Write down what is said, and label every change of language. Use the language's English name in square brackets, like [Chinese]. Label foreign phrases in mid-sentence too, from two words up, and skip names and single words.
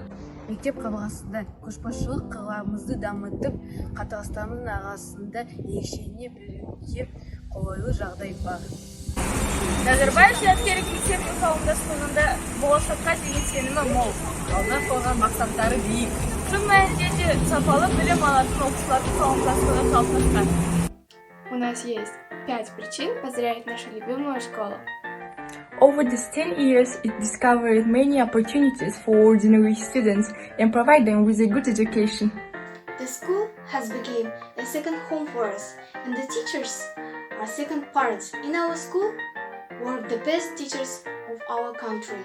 [Kazakh] Мектеп қабырғасында көшбасшылық қыламызды дамытып, қатарластарымыздың арасында ерекшелене білуге қолайлы жағдай бар. Назарбаев зияткерлік мектебінің қауымдастығында болашаққа деген сенімі мол, алдына қойған мақсаттары биік. Шын мәнінде де сапалы білім алатын оқушылардың қауымдастығы қалыптасқан. [Russian] У нас есть 5 причин поздравить нашу любимую школу. [English] Over these 10 years, it discovered many opportunities for ordinary students and provide them with a good education. The school has become a second home for us, and the teachers are second parents. In our school, were the best teachers of our country.